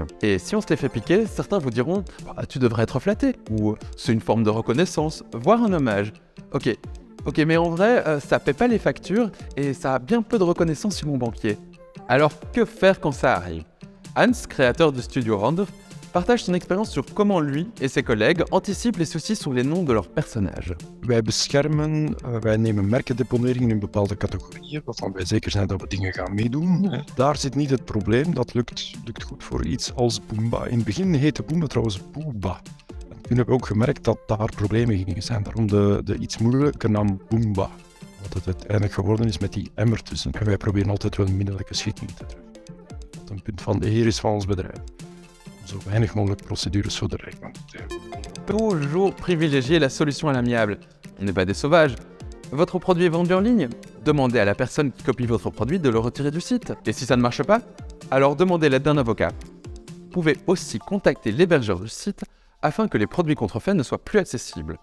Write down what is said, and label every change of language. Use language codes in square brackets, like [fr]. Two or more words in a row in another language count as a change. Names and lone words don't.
[fr] Et si on se les fait piquer, certains vous diront « tu devrais être flatté » ou « c'est une forme de reconnaissance, voire un hommage ». Ok, mais en vrai, ça paie pas les factures et ça a bien peu de reconnaissance sur mon banquier. Alors que faire quand ça arrive ? Hans, créateur du studio Randolph, partage son expérience sur comment lui et ses collègues anticipent les soucis sur les noms de leurs personnages. [nl] Wij nemen merkendeponering in bepaalde categorieën, waarvan wij zeker zijn dat we dingen gaan meedoen. Daar zit niet het probleem, dat lukt goed voor iets als Boomba. In het begin heette Boomba trouwens Booba. En toen hebben we ook gemerkt dat daar problemen gingen zijn, daarom de iets moeilijke naam Boomba. Wat het uiteindelijk geworden is met die M ertussen. En wij proberen altijd wel een middelijke schikking te treffen. Wat een punt van de heer is van ons bedrijf. Zo weinig mogelijk procedures zo direct mogelijk. [fr] Toujours privilégier la solution à l'amiable. On n'est pas des sauvages. Votre produit est vendu en ligne ? Demandez à la personne qui copie votre produit de le retirer du site. Et si ça ne marche pas, alors demandez l'aide d'un avocat. Vous pouvez aussi contacter l'hébergeur du site afin que les produits contrefaits ne soient plus accessibles.